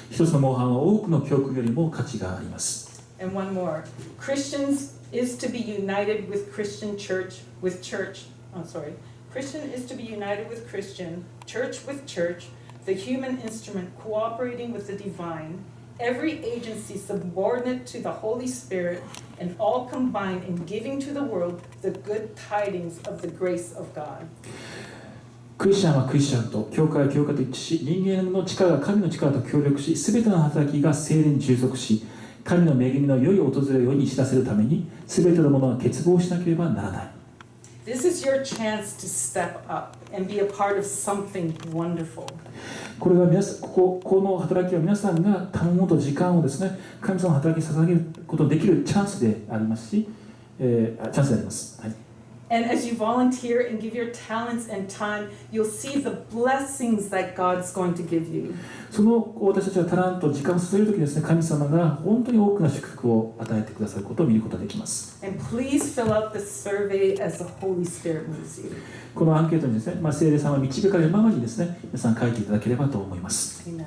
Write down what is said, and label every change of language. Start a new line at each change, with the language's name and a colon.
Japanese: 一つの模範は多くの教訓よりも価値があります。
English: And one more. Christians is to be united with Christian church with church. Christian is to be united with Christian, church with church, the human instrument cooperating with the divine, every agency subordinate to the Holy Spirit, and all combined in giving to the world the good tidings of the grace of God.
Japanese: クリスチャンはクリスチャンと、教会は教会と一致し、人間の力が神の力と協力し、すべての働きが聖霊に従属し、神の恵みの良い訪れを世に知らせるために、すべてのものが結合しなければならない。
English: This is your chance to step up and be a part of something wonderful.
Japanese: これはこの働きは皆さんが頼もうと時間をですね、神様の働きに捧げることのできるチャンスでありますし、チャンスであります。はい。
English: And as you volunteer and give your talents and time, you'll see the blessings that God's going to give you.
Japanese: その私たちがタラント時間を注げるときですね、神様が本当に多くの祝福を与えてくださることを見ることができます。
English: And please fill out the survey as the Holy Spirit moves you.
Japanese: このアンケートにですね、聖霊様が導かれるままにですね、皆さん書いていただければと思います。